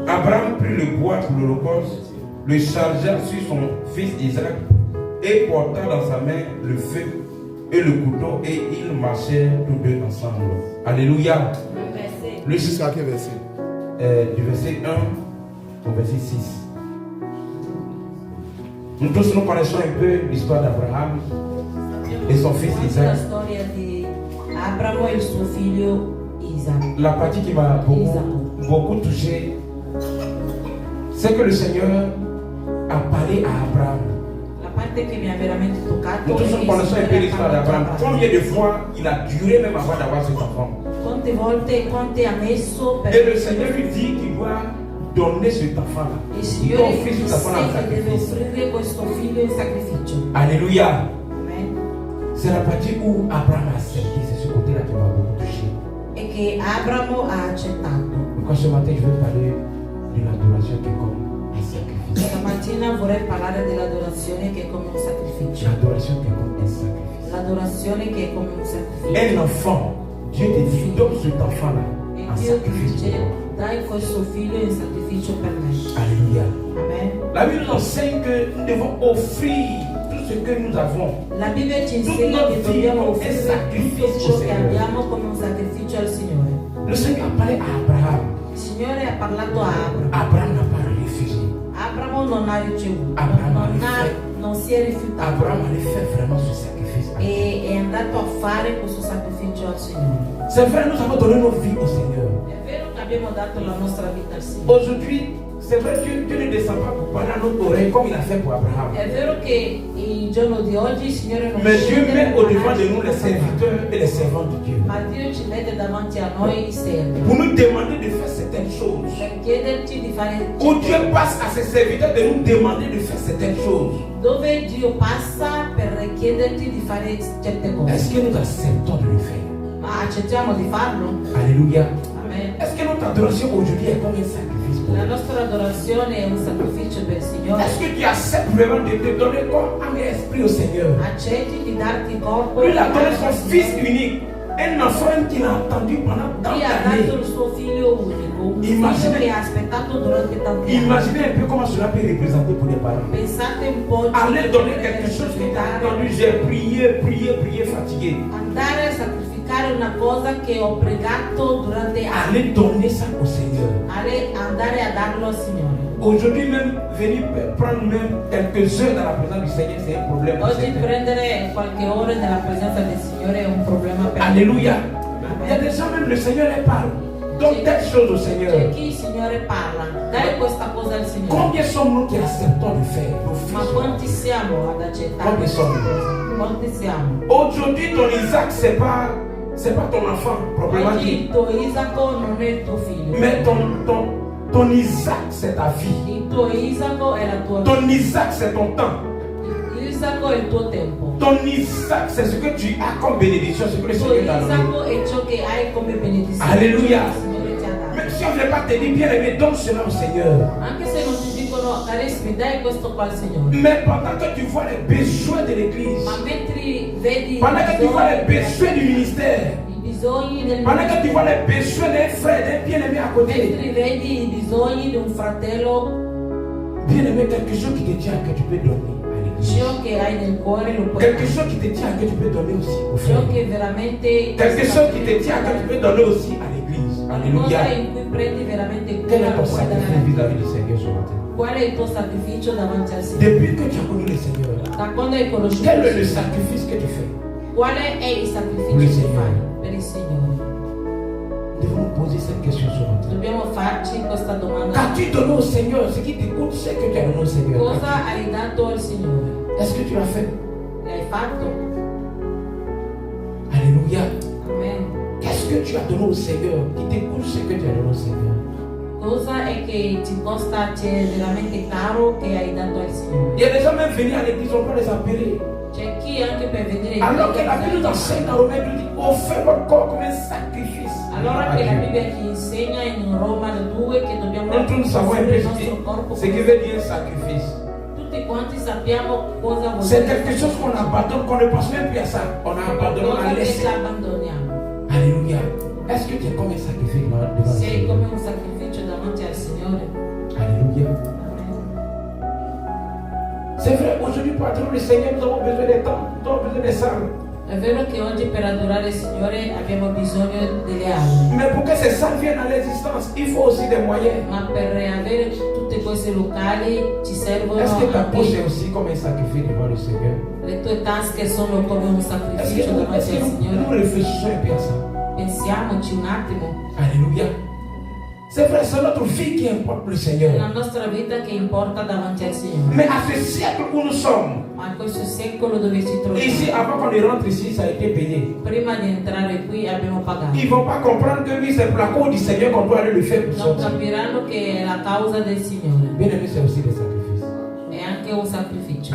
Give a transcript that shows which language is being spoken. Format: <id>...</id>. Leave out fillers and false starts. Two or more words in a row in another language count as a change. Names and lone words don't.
<fr>Abraham prit le bois pour l'holocauste, le chargea sur son fils Isaac et porta dans sa main le feu et le couteau et ils marchèrent tous deux ensemble. Alléluia. Jusqu'à quel verset? Du verset 1 au verset 6. Nous tous nous connaissons un peu l'histoire d'Abraham et son fils Isaac.</fr> <it>La storia di Abramo e il suo figlio Isaac.</it> <fr>La partie qui m'a beaucoup touché, c'est que le Seigneur a parlé à Abraham.</fr> <it>La parte che mi ha veramente toccato.</it> <fr>Nous tous nous connaissons un peu l'histoire d'Abraham. Combien de fois il a duré même avant d'avoir cet enfant?</fr> <it>Quante volte, quante ha messo per...</it> <fr>Et le Seigneur lui dit qu'il doit donner cet enfant-là.</fr> <it>Il Signore</it> <fr>Ton fils, cet enfant-là en</fr> <it>deve</it> <fr>sacrifice.</fr> <it>offrire questo figlio in sacrificio.</it> <fr>Alléluia. Amen. C'est la partie où Abraham a accepté. C'est ce côté-là qui m'a beaucoup touché.</fr> <it>E che Abramo ha accettato.</it> <fr>Pourquoi ce matin je vais parler de l'adoration qui est comme un sacrifice.</fr> <it>Stamattina vorrei parlare dell'adorazione che è come un sacrificio.</it> <fr>L'adoration qui est comme un sacrifice.</fr> <it>L'adorazione che è come un sacrificio.</it> <fr>Un enfant, Dieu te dit, donne cet enfant-là</fr> <it>E</it> <fr>en</fr> <it>Dio ti</it> <fr>sacrifice.</fr> <it>dice, dai questo figlio in sacrificio per me.</it> <fr>Alléluia. Amen. La Bible nous enseigne que nous devons offrir tout ce que nous avons.</fr> <it>La Bibbia ci insegna che dobbiamo offrire tutto ciò che abbiamo come un sacrificio al Signore.</it> <fr>Le Seigneur a parlé à Abraham.</fr> <it>Il Signore ha parlato a Abramo.</it> <fr>Abraham n'a pas refusé.</fr> <it>Abramo non ha ricevuto, Abramo non si è rifiutato.</it> <fr>Abraham allait faire vraiment ce sacrifice.</fr> <it>E è andato a fare questo sacrificio al Signore.</it> <fr>C'est vrai, nous avons donné nos vies au Seigneur.</fr> <it>È vero che abbiamo dato la nostra vita al Signore.</it> <fr>Aujourd'hui, c'est vrai, Dieu ne descend pas pour parler à notre oreille comme il a fait pour Abraham.</fr> <it>È vero che il giorno di oggi il Signore non</it> <fr>Mais Dieu</fr> <it>scende</it> <fr>met</fr> <it>per</it> <fr>au-devant de</fr> <it>parlarci</it> <fr>nous les</fr> <it>questa parte.</it> <fr>serviteurs et les servants de Dieu.</fr> <it>Ma Dio ci mette davanti a noi i servi</it> <fr>Pour nous demander de faire certaines choses.</fr> <it>per chiederci di fare</it> <fr>Où Dieu passe à ses serviteurs de nous demander de faire certaines choses.</fr> <it>dove Dio passa per chiederti di fare certe cose.</it> <fr>Est-ce que nous acceptons de le faire?</fr> <it>Ma accettiamo di farlo?</it> <fr>Alléluia. Amen. Est-ce que notre adoration aujourd'hui est comme un sacrifice pour</fr> <it>La</it> <fr>nous?</fr> <it>nostra adorazione è un sacrificio per il Signore.</it> <fr>Est-ce que tu acceptes vraiment de te donner corps, âme et esprit au Seigneur?</fr> <it>Accetti di darti corpo.</it> <fr>Lui, il a donné son fils unique. Un enfant qu'il a attendu pendant tant</fr> <it>Lui ha dato</it> <fr>d'années.</fr> <it>il suo figlio unico, un Immagine- figlio che ha aspettato durante tanti anni.</it> <fr>Imaginez un peu comment cela peut représenter pour les parents.</fr> <it>Pensate un po'</it> <fr>Aller donner quelque chose qui t'a attendu, j'ai prié, fatigué.</fr> <it>andare a sacrificare una cosa che ho pregato durante anni.</it> <fr>Aller donner ça au Seigneur.</fr> <it>Andare a darlo al Signore.</it> <fr>Aujourd'hui même, venir prendre même quelques heures dans la présence du Seigneur, c'est un problème. pour</fr> <it>Oggi</it> <fr>certains.</fr> <it>prendere qualche ora nella presenza del Signore è un problema per</it> <fr>Alléluia. Il y a Amen. des gens même, le Seigneur les parle. Donne telle chose au Seigneur.</fr> <it>C'è chi il Signore parla, dai questa cosa al Signore.</it> <fr>Combien sommes-nous qui acceptons de faire nos</fr> <it>Ma</it> <fr>fils?</fr> <it>quanti siamo ad accettare Quanti questa sono? cosa? Quanti siamo?</it> <fr>Aujourd'hui, ton Isaac, c'est pas ton enfant, proprement</fr> <it>Oggi</it> <fr>dit.</fr> <it>il tuo Isacco non è il tuo figlio.</it> <fr>Mais ton Isaac, c'est ta vie.</fr> <it>Il tuo Isacco è la tua vita.</it> <fr>Ton Isaac, c'est ton temps.</fr> <it>Isacco è il tuo tempo.</it> <fr>Ton Isaac, c'est ce que tu as comme bénédiction, ce que le</fr> <it>Il tuo</it> <fr>Seigneur t'a donné.</fr> <it>Isacco è ciò che hai come benedizione.</it> <fr>Alléluia.</fr> <it>Il Signore ti ha dato.</it> <fr>Même si on ne veut pas te dire, bien aimé, donne cela au Seigneur.</fr> <it>Anche se non ti dicono carissimi, dai questo qua al Signore.</it> <fr>Mais pendant que tu vois les besoins de l'église,</fr> <it>Ma mentre vedi</it> <fr>pendant que tu vois les besoins du ministère,</fr> <it>i bisogni del</it> <fr>pendant que tu vois les besoins d'un frère, d'un bien-aimé à côté,</fr> <it>mentre vedi i bisogni di un fratello,</it> <fr>bien-aimé, quelque chose qui te tient à que tu peux donner à l'église. l'église.</fr> <it>Ciò che hai nel cuore lo puoi</it> <fr>Quelque</fr> <it>dare.</it> <fr>chose qui te tient à cœur, tu peux donner aussi au</fr> <it>Ciò</it> <fr>frère.</fr> <it>che veramente</it> <fr>Quelque chose qui te tient à cœur, tu peux donner aussi à l'église.</fr> <it>qualcosa</it> <fr>Alléluia.</fr> <it>in cui prendi veramente</it> <fr>Quel</fr> <it>cura</it> <fr>est</fr> <it>lo</it> <fr>ton</fr> <it>puoi dare</it> <fr>sacrifice</fr> <it>a Dio.</it> <fr>vis-à-vis du Seigneur ce matin?</fr> <it>Qual è il tuo sacrificio davanti al Signore?</it> <fr>Depuis que tu as connu le Seigneur,</fr> <it>Da quando hai conosciuto</it> <fr>quel est</fr> <it>il</it> <fr>le</fr> <it>Signore?</it> <fr>sacrifice que tu fais?</fr> <it>Quale è il Per sacrificio il che Signore. fai per il Signore?</it> <fr>Nous devons nous poser cette question ce matin.</fr> <it>Dobbiamo farci questa domanda.</it> <fr>Qu'as-tu donné au Seigneur? Ce qui te coûte, c'est que tu as donné au Seigneur.</fr> <it>Cosa hai dato al Signore?</it> <fr>Est-ce que tu l'as fait?</fr> <it>L'hai fatto?</it> <fr>Alléluia. Amen. Qu'est-ce que tu as donné au Seigneur qui te coûte ce que tu as donné au Seigneur?</fr> <it>Cosa è che ti costa, c'è veramente caro che hai dato al Signore?</it> <fr>Il y a des gens même venus à l'église, on peut les appeler.</fr> <it>C'è chi anche per vedere</it> <fr>Alors que la Bible nous enseigne dans Romains, nous dit offrez votre corps comme un sacrifice.</fr> <it>allora</it> <fr>à</fr> <it>che la</it> <fr>Dieu.</fr> <it>Bibbia ci insegna in Roma 2 che dobbiamo</it> <fr>Nous tous nous savons</fr> <it>offrire il</it> <fr>impliquer</fr> <it>nostro corpo</it> <fr>ce qui</fr> <it>come-</it> <fr>veut dire un sacrifice.</fr> <it>tutti quanti sappiamo cosa vuol</it> <fr>C'est</fr> <it>dire</it> <fr>quelque chose qu'on abandonne, qu'on ne pense même plus à ça. On a abandonné, on a</fr> <it>qualcosa che</it> <fr>laissé.</fr> <it>ci abbandoniamo.</it> <fr>Alléluia. Est-ce que tu es comme un sacrifice devant le</fr> <it>Sei</it> <fr>Seigneur?</fr> <it>come un sacrificio davanti al Signore.</it> <fr>Alléluia. Amen. C'est vrai, aujourd'hui pour adorer le Seigneur, nous avons besoin des temps, nous avons besoin des salles.</fr> <it>È vero che oggi per adorare il Signore abbiamo bisogno delle aule,</it> <fr>Mais pour que ces salles viennent à l'existence, il faut aussi des moyens.</fr> <it>ma per avere tutte queste locali ci servono</it> <fr>Est-ce que ta poche est</fr> <it>anche</it> <fr>aussi comme un sacrifice devant le Seigneur?</fr> <it>le tue tasche sono come un</it> <fr>Est-ce</fr> <it>sacrificio</it> <fr>que, nous,</fr> <it>davanti al</it> <fr>nous</fr> <it>Signore.</it> <fr>réfléchissons un peu à ça?</fr> <it>Pensiamoci un attimo,</it> <fr>Alléluia. C'est vrai, c'est notre vie qui importe le</fr> <it>è la</it> <fr>Seigneur.</fr> <it>nostra vita che importa davanti al Signore.</it> <fr>Mais à ce siècle où nous sommes,</fr> <it>Ma in questo secolo dove ci</it> <fr>ici,</fr> <it>troviamo,</it> <fr>avant qu'on ne rentre ici, ça a été payé.</fr> <it>prima di entrare qui abbiamo pagato.</it> <fr>Ils ne vont pas comprendre que oui, c'est pour la cause du Seigneur qu'on doit aller le faire pour</fr> <it>Non</it> <fr>sortir.</fr> <it>capiranno che è la causa del Signore,</it> <fr>Bien aimé, c'est aussi des sacrifices.</fr> <it>è anche un sacrificio.</it>